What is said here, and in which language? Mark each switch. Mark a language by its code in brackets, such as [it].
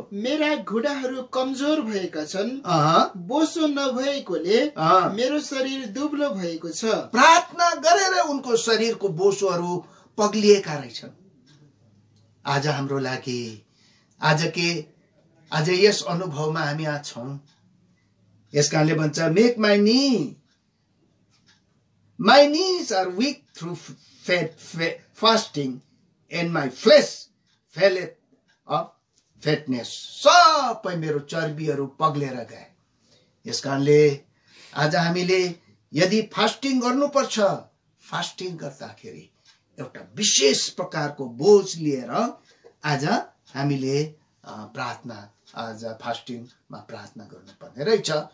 [ne] मेरा घुँडाहरू कमजोर भएका छन्, बोसो नभएकोले मेरो शरीर दुब्लो भएको छ। प्रार्थना गरेर उनको शरीरको बोसोहरू पग्लिएका रहेछन्। आज हाम्रो लागि आज यस अनुभवमा हामी आज छौं। यसकारणले भन्छ, [en] Make my knees are weak through fasting and my flesh faileth of fatness. [ne] सबै मेरो चर्बीहरू पग्लेर गए। यसकारणले आज हामीले यदि फास्टिङ गर्नुपर्छ, फास्टिङ गर्दाखेरि एउटा विशेष प्रकारको बोझ लिएर आज हामीले प्रार्थना, आज फास्टिङमा प्रार्थना गर्नुपर्ने रहेछ।